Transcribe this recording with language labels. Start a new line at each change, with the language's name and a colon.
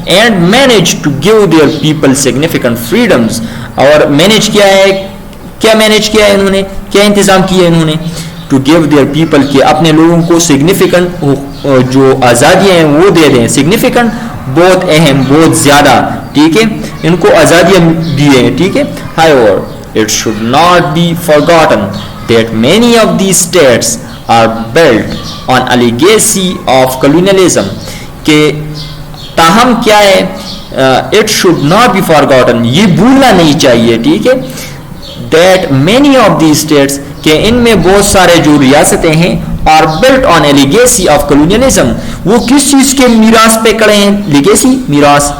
English: and manage to give their people significant freedoms,
Urdu: اور manage کیا ہے، کیا مینیج کیا ہے انہوں نے، کیا انتظام کیا ہے انہوں نے،
English: to give their people,
Urdu: کہ اپنے لوگوں کو سگنیفیکنٹ جو آزادیاں ہیں وہ دے دیں. سگنیفیکنٹ بہت اہم، بہت زیادہ. ٹھیک ہے، ان کو آزادیاں دی ہیں. ٹھیک ہے،
English: however it should not be forgotten that many of these states are built on a legacy of colonialism،
Urdu: کہ تاہم کیا ہے،
English: it should not be forgotten،
Urdu: یہ بھولنا نہیں چاہیے. ٹھیک ہے،
English: that many of these states،
Urdu: کہ ان میں بہت سارے جو ریاستیں ہیں،
English: are built on a legacy of colonialism،
Urdu: وہ کس چیز کے میراث پہ کھڑے ہیں، لیگیسی میراث.